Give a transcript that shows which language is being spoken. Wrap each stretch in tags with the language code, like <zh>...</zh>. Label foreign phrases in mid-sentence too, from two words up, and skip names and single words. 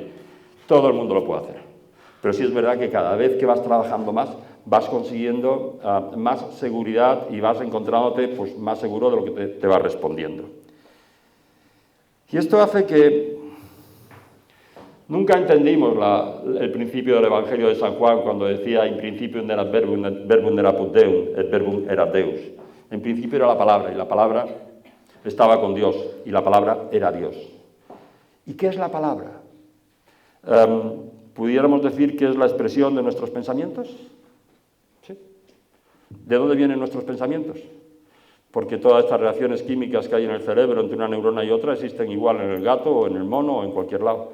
<es>Todo el mundo lo puede hacer. Pero sí es verdad que cada vez que vas trabajando más, vas consiguiendo más seguridad y vas encontrándote pues, más seguro de lo que te va respondiendo. Y esto hace que nunca entendimos el principio del Evangelio de San Juan cuando decía</es> <la>in principium erat verbum, et verbum erat Deum, et verbum erat Deus.</la> <es>En principio era la palabra, y la palabra estaba con Dios, y la palabra era Dios. ¿Y qué es la palabra? ¿Pudiéramos decir que es la expresión de nuestros pensamientos? ¿Sí? ¿De dónde vienen nuestros pensamientos? Porque todas estas reacciones químicas que hay en el cerebro entre una neurona y otra existen igual en el gato o en el mono o en cualquier lado.</es>